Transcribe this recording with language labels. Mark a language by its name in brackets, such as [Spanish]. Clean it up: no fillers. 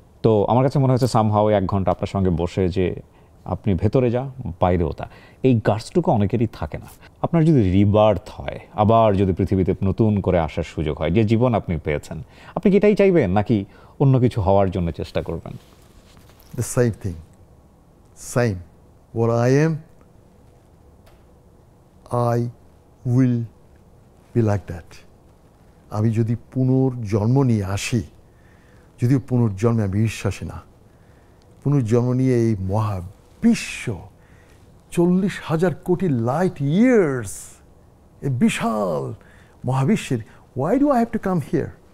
[Bangla] তো আমার কাছে মনে হচ্ছে সামহাও 1 ঘন্টা আপনার সঙ্গে বসে যে আপনি ভেতরে যা বাইরেও তা, এই গার্ডসটুকু অনেকেরই থাকে না। আপনার যদি রিবার্থ হয়, আবার যদি পৃথিবীতে নতুন করে আসার সুযোগ হয়, যে জীবন আপনি পেয়েছেন, আপনি কি এটাই চাইবেন নাকি অন্য কিছু হওয়ার জন্য চেষ্টা করবেন? [English] The same thing, same. What I am, I will be like that. [Bangla] আমি যদি পুনর্জন্ম নিয়ে আসি, যদিও পুনর্জন্মে আমি বিশ্বাসী না, পুনর্জন্ম নিয়ে এই মহাবিশ্ব 40,000 কোটি লাইট ইয়ার্স, এ বিশাল মহাবিশ্বের, [English] why do I have to come here?